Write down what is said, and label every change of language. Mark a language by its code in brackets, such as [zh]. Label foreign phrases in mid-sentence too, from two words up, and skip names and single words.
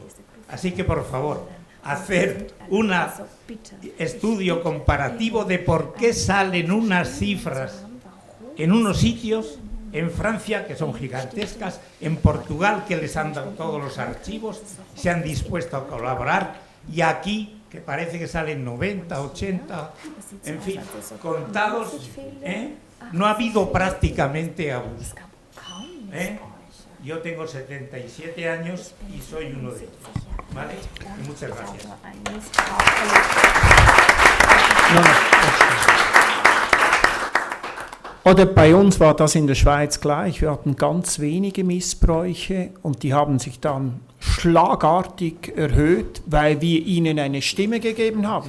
[es] Así que, por favor, hacer un estudio comparativo de por qué salen unas cifras en unos sitios, en Francia, que son gigantescas, en Portugal, que les han dado todos los archivos, se han dispuesto a colaborar, y aquí, que parece que salen 90, 80, en fin, contados, no ha habido prácticamente abuso. Yo tengo 77 años y soy uno de ellos. ¿Vale? Y muchas gracias. [de] Oder bei uns war das in der Schweiz gleich. Wir hatten ganz wenige Missbräuche und die haben sich dann schlagartig erhöht, weil wir ihnen eine Stimme gegeben haben.